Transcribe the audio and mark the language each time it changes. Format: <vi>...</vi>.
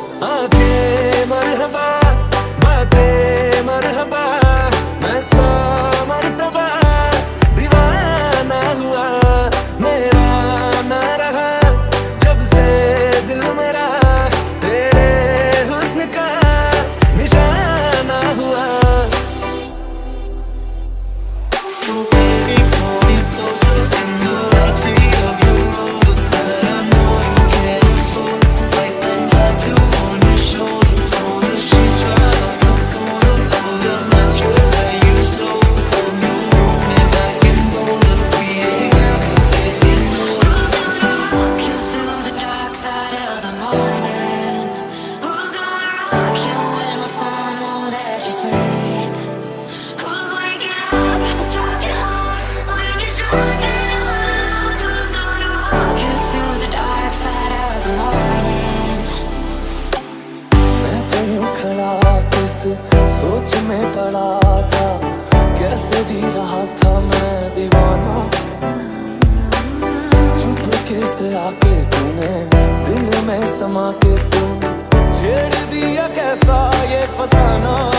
<hi>आंखें मरहबा, बातें मरहबा, मैं सा मरतबा दीवाना हुआ, मेरा ना रहा जब से दिल मेरा तेरे हुस्न का निशाना हुआ।</hi> <en>So baby, pull me closer in the backseat of your Rover that I know you can't afford. Like that tattoo on your shoulder, pull the sheets right off the corner of the mattress that you stole from your roommate back in Boulder. We ain't ever getting older. Walk you through the dark side of the morning. Who's gonna rock you when the sun won't let you sleep? Who's waking up to drive you home when you're drunk and all alone? Who's gonna walk you through the dark side of the morning?</en> <hi>मैं तो यूं खड़ा किस सोच में पड़ा था, कैसे जी रहा था मैं दीवाना। चुपके से आके तूने दिल में समा के तू छेड़ दिया कैसा ये फसाना।</hi>